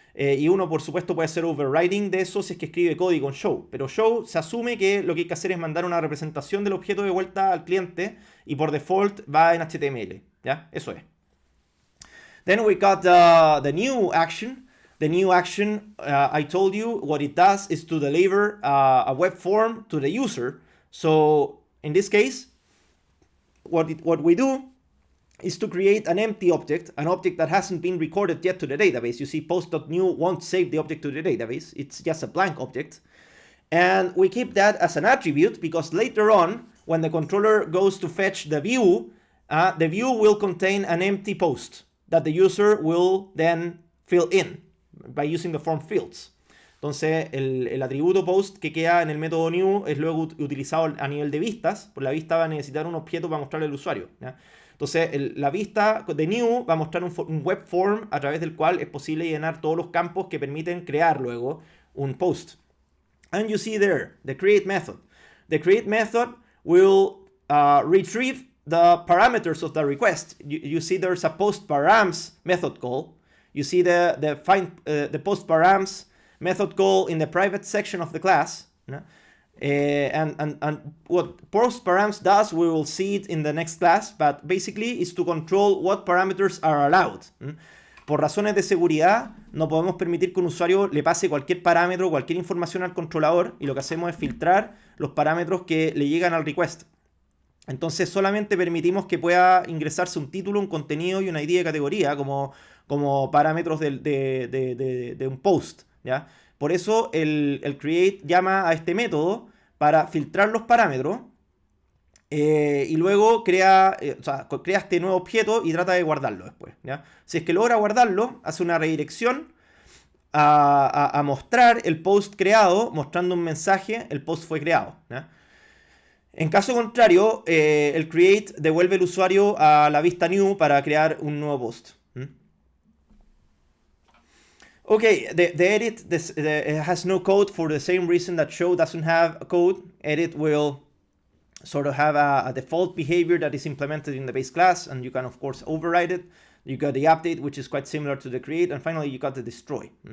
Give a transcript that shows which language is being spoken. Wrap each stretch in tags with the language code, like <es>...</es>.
<es>Y uno, por supuesto, puede hacer overriding de eso si es que escribe código en show. Pero show se asume que lo que hay que hacer es mandar una representación del objeto de vuelta al cliente y por default va en HTML, ¿ya? Eso es.</es> <en>Then we got the new action. The new action, I told you, what it does is to deliver a web form to the user. So in this case, what we do is to create an empty object, an object that hasn't been recorded yet to the database. You see post.new won't save the object to the database. It's just a blank object. And we keep that as an attribute because later on, when the controller goes to fetch the view will contain an empty post that the user will then fill in by using the form fields.</en> <es>Entonces, el atributo post que queda en el método new es luego utilizado a nivel de vistas, porque la vista va a necesitar un objeto para mostrarle al usuario, ¿ya? Entonces, la vista de new va a mostrar un web form a través del cual es posible llenar todos los campos que permiten crear luego un post.</es> <en>And you see there, the create method. The create method will retrieve the parameters of the request. You see there's a post params method call. You see the post params method call in the private section of the class.</en> <es>¿No?</es> <en>And what post params does, we will see it in the next class, but basically is to control what parameters are allowed.</en> <es>Por razones de seguridad, no podemos permitir que un usuario le pase cualquier parámetro, cualquier información al controlador, y lo que hacemos es filtrar los parámetros que le llegan al request. Entonces solamente permitimos que pueda ingresarse un título, un contenido y una ID de categoría como parámetros de un post, ¿ya? Por eso el create llama a este método para filtrar los parámetros y luego crea este nuevo objeto y trata de guardarlo después, ¿ya? Si es que logra guardarlo, hace una redirección a mostrar el post creado, mostrando un mensaje, el post fue creado, ¿ya? En caso contrario, el create devuelve el usuario a la vista new para crear un nuevo post.</es> <en>Okay, the edit has no code for the same reason that show doesn't have a code. Edit will sort of have a default behavior that is implemented in the base class, and you can of course override it. You got the update, which is quite similar to the create, and finally you got the destroy.</en>